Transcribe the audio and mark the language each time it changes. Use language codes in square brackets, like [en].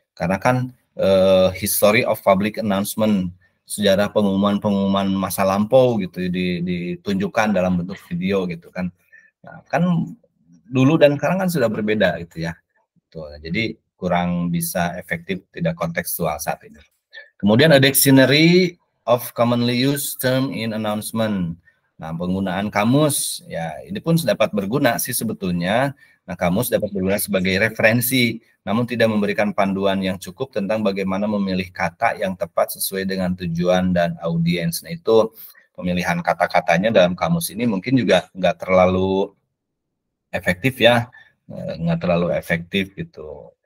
[id] Karena kan [en] history of public announcement, [id] sejarah pengumuman masa lampau gitu ditunjukkan dalam bentuk video gitu kan. Nah, kan dulu dan sekarang kan sudah berbeda gitu ya. Tuh, jadi kurang bisa efektif, tidak kontekstual saat ini. Kemudian [en] a dictionary of commonly used term in announcement. [id] Nah, penggunaan kamus ya ini pun dapat berguna sih sebetulnya. Nah, kamus dapat berguna sebagai referensi, namun tidak memberikan panduan yang cukup tentang bagaimana memilih kata yang tepat sesuai dengan tujuan dan audiens. Nah, itu pemilihan kata-katanya dalam kamus ini mungkin juga nggak terlalu efektif ya, nggak terlalu efektif gitu.